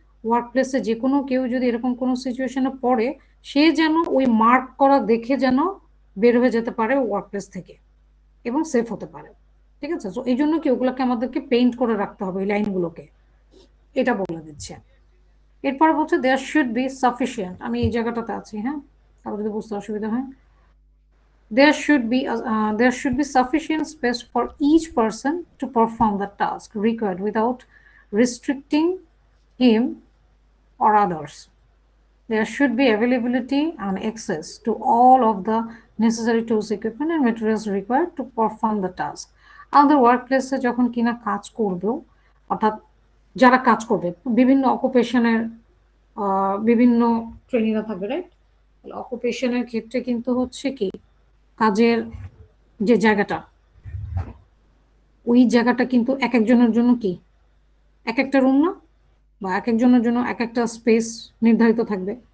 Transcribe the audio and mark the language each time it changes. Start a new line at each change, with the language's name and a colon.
Bangla: Work প্লেসে যে কোনো কেউ যদি এরকম কোনো সিচুয়েশনে পড়ে, সে যেন ওই মার্ক করা দেখে যেন বের হয়ে যেতে পারে ওয়ার্ক প্লেস থেকে এবং সেফ হতে পারে, ঠিক আছে? তো এই জন্য কি ওগুলোকে আমাদেরকে পেইন্ট করে রাখতে হবে এই লাইনগুলোকে, এটা বলে দিচ্ছে। এরপরে বলছে
English: there should be sufficient,
Bangla: আমি এই জায়গাটাতে আছি, হ্যাঁ, তারপর যদি বুঝতে অসুবিধা হয়।
English: There should be sufficient space for each person to perform the task required without restricting him or others. There should be availability and access to all of the necessary tools, equipment and materials required to perform the task.
Bangla: আমাদের ওয়ার্কপ্লেসে যখন কিনা কাজ করবে, অর্থাৎ যারা কাজ করবে বিভিন্ন অকুপেশনের বিভিন্ন ট্রেনিংরা থাকবে, রাইট? অকুপেশনের ক্ষেত্রে কিন্তু হচ্ছে কি কাজের যে জায়গাটা, ওই জায়গাটা কিন্তু এক একজনের জন্য কি এক একটা রুম না, বা এক একজনের জন্য এক একটা স্পেস নির্ধারিত থাকবে।